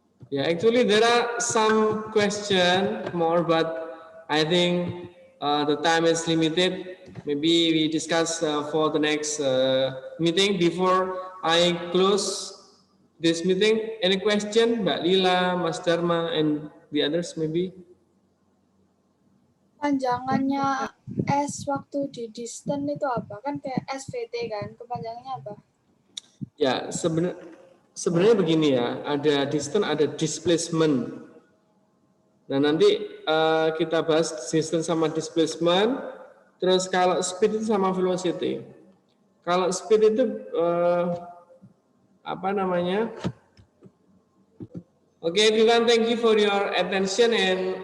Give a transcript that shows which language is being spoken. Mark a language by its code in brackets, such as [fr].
[en] Yeah, actually there are some question more, but I think the time is limited. Maybe we discuss for the next meeting. Before I close this meeting, any question, Mbak Lila, Mas Dharma, and the others maybe? [id] Panjangannya S waktu di distance itu apa? Kan kayak SVT kan, kepanjangannya apa? Ya, sebenarnya begini ya, ada distance, ada displacement. Nah, nanti kita bahas distance sama displacement, terus kalau speed itu sama velocity. Kalau speed itu apa namanya? [en] Okay, everyone, thank you for your attention, and